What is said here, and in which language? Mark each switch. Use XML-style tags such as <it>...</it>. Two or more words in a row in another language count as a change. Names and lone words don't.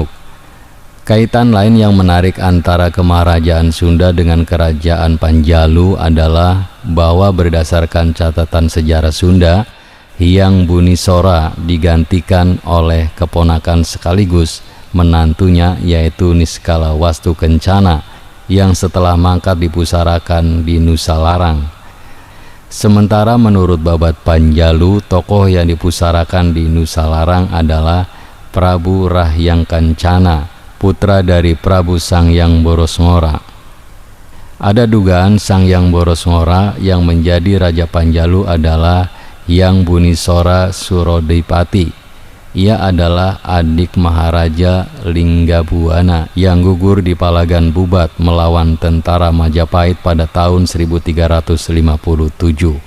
<id>Kaitan lain yang menarik antara Kemaharajaan Sunda dengan Kerajaan Panjalu adalah bahwa berdasarkan catatan sejarah Sunda, Hyang Bunisora digantikan oleh keponakan sekaligus menantunya, yaitu Niskala Wastu Kencana, yang setelah mangkat dipusarakan di Nusa Larang. Sementara menurut Babat Panjalu, tokoh yang dipusarakan di Nusa Larang adalah Prabu Rahyang Kencana, putra dari Prabu Sangyang Borosngora. Ada dugaan Sangyang Borosngora yang menjadi Raja Panjalu adalah Hyang Bunisora Surodipati. Ia adalah adik Maharaja Linggabuana yang gugur di Palagan Bubat melawan tentara Majapahit pada tahun 1357.</id>